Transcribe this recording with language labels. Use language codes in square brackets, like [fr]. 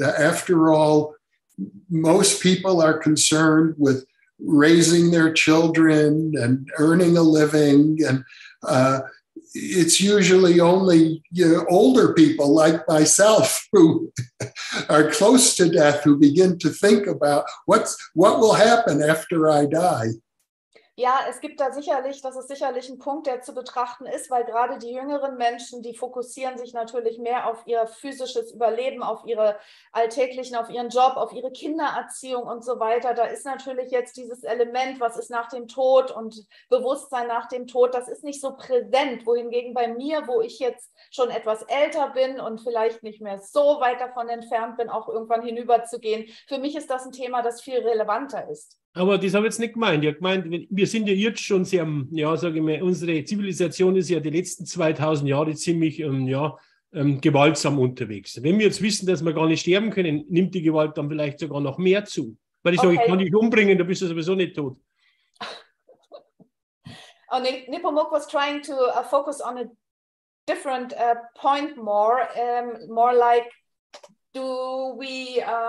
[en] After all, most people are concerned with raising their children and earning a living, and it's usually only older people like myself who are close to death who begin to think about what will happen after I die. [de] Ja, es gibt da sicherlich, das ist sicherlich ein Punkt, der zu betrachten ist, weil gerade die jüngeren Menschen, die fokussieren sich natürlich mehr auf ihr physisches Überleben, auf ihre alltäglichen, auf ihren Job, auf ihre Kindererziehung und so weiter. Da ist natürlich jetzt dieses Element, was ist nach dem Tod und Bewusstsein nach dem Tod, das ist nicht so präsent, wohingegen bei mir, wo ich jetzt schon etwas älter bin und vielleicht nicht mehr so weit davon entfernt bin, auch irgendwann hinüberzugehen, für mich ist das ein Thema, das viel relevanter ist. Aber das habe ich jetzt nicht gemeint. Ich habe gemeint, wir sind ja jetzt schon sehr, sage ich mal, unsere Zivilisation ist ja die letzten 2000 Jahre ziemlich gewaltsam unterwegs. Wenn wir jetzt wissen, dass wir gar nicht sterben können, nimmt die Gewalt dann vielleicht sogar noch mehr zu. Weil ich sage, ich kann dich umbringen, da bist du sowieso nicht tot. [en] Nepomuk was trying to focus on a different point more like, do we...